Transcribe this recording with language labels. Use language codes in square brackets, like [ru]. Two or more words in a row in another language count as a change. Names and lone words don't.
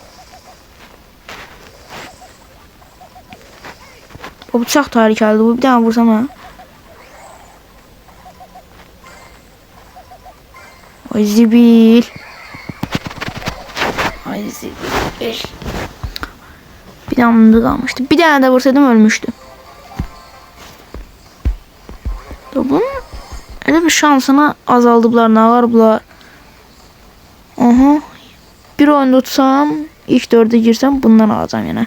[az] O bıçaq tarikəlidir. Bu bir dənə vursam ha. Ay zibil. Ay zibil. [tr] Bir tane kalmıştı. Bir tane de vursaydım ölmüştü. Bunun öyle bir şansını azaldıblar. Ne var bunlar? Aha. Bir oyunda tutsam ilk 4'e girsem bundan alacağım yine.